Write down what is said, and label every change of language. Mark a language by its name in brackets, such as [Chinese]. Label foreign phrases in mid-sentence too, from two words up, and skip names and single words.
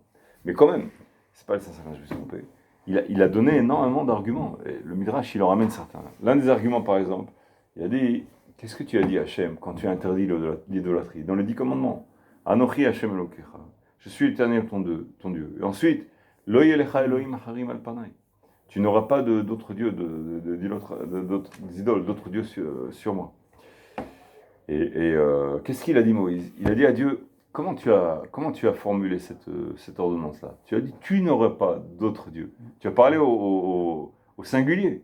[French] Mais quand même, c'est pas le 515, je me suis trompé. Il a donné énormément d'arguments. Et le Midrash, il en ramène certains. L'un des arguments, par exemple, il a dit, qu'est-ce que tu as dit, Hachem, quand tu as interdit l'idolâtrie? Dans les 10 commandements. [Hebrew] אנוכי השם אלוקיך. [French] Je suis l'Éternel ton Dieu. Et ensuite, [Hebrew] לא יהיה לך אלוהים אחרים על פני. [French] Tu n'auras pas d'autres dieux, d'autres idoles, d'autres dieux sur moi. Et qu'est-ce qu'il a dit Moïse? Il a dit à Dieu, comment tu as formulé cette ordonnance-là? Tu as dit, tu n'auras pas d'autres dieux. Tu as parlé au singulier.